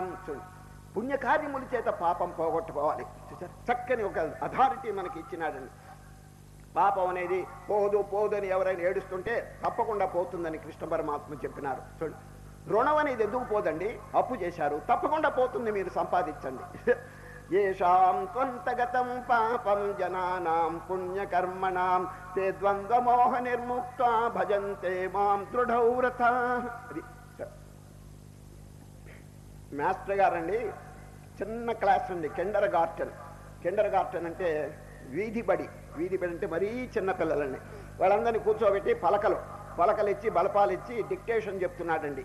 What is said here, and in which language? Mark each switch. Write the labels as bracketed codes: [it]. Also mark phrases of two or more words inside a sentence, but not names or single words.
[te] పుణ్యకార్యముల చేత పాపం పోగొట్టుకోవాలి. చక్కని ఒక అథారిటీ మనకి ఇచ్చినాడండి. పాపం అనేది పోదు అని ఎవరైనా ఏడుస్తుంటే తప్పకుండా పోతుందని కృష్ణ పరమాత్మ చెప్పినారు. చూడండి, రుణం అనేది ఎందుకు పోదండి? అప్పు చేశారు, తప్పకుండా పోతుంది, మీరు సంపాదించండి. [sa] येषां त्वन्तगतं पापं जनानां पुण्यकर्मणां ते द्वन्द्वमोहनिर्मुक्ता भजन्ते मां दृढव्रता. [te] మాస్టర్ గారండి చిన్న క్లాస్ అండి, కిండర్ గార్టెన్ అంటే వీధి బడి అంటే మరీ చిన్న పిల్లలండి. వాళ్ళందరినీ కూర్చోబెట్టి పలకలు ఇచ్చి బలపాలు ఇచ్చి డిక్టేషన్ చెప్తున్నాడండి.